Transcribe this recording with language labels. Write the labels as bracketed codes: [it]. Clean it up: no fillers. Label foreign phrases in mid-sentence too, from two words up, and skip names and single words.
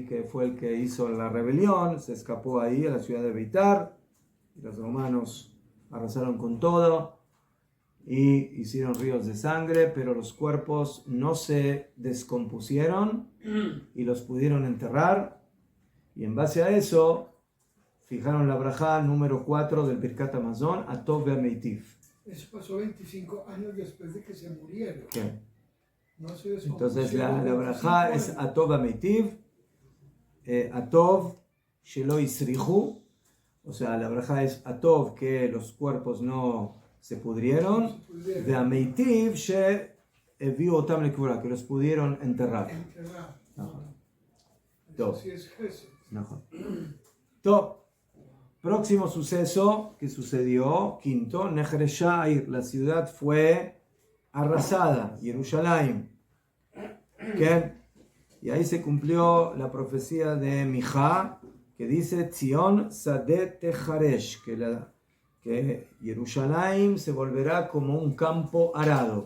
[es] Que fue el que hizo la rebelión, se escapó ahí a la ciudad de Beitar, y los romanos arrasaron con todo y hicieron ríos de sangre, pero los cuerpos no se descompusieron y los pudieron enterrar, y en base a eso fijaron la brajá número 4 del Birkat Hamazon, Atov ve'Meitiv. Eso pasó 25 años después de que se murieron. ¿Qué? No se Entonces la brajá es [he] הטוב והמטיב, הטוב שלא הסריחו, [es] o sea, la brajá es Atov, que los cuerpos no se pudrieron, de [he] המטיב שהביאו אותם לקבורה, [es] que los pudieron enterrar. Próximo suceso que sucedió, quinto, Nechreshair, la ciudad fue arrasada, Jerusalén. Y ahí se cumplió la profecía de Mijá, que dice [he] ציון שדה תחרש, [es] que Jerusalén se volverá como un campo arado.